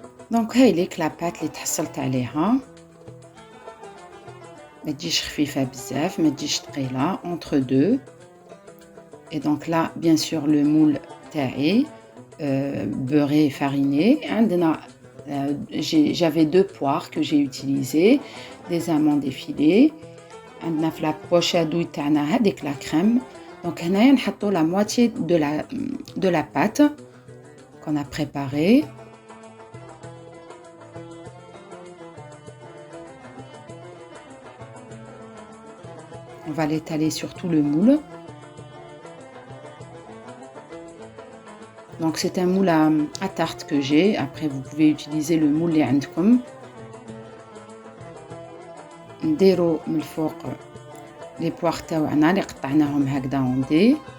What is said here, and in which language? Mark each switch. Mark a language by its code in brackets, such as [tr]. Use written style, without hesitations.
[ar] دونك هاي ليك لاباط اللي تحصلت عليها, ما تجيش خفيفه بزاف, ما تجيش ثقيله, [fr] entre deux. Et donc là bien sûr le moule [ar] تاعي [fr] beurré fariné. [ar] عندنا [fr] j'avais 2 poires que j'ai utilisées, des amandes effilées. [ar] عندنا في [fr] la poche à douille [ar] تاعنا هذيك [fr] la crème. Donc [ar] هنايا نحطوا [fr] la moitié de la pâte qu'on a préparée. On va l'étaler sur tout le moule. Donc c'est un moule à tarte que j'ai. Après vous pouvez utiliser le moule [ar] اللي عندكم. نديرو من الفوق [fr] les poires [ar] تاعنا اللي قطعناهم هكذا [fr] en dés.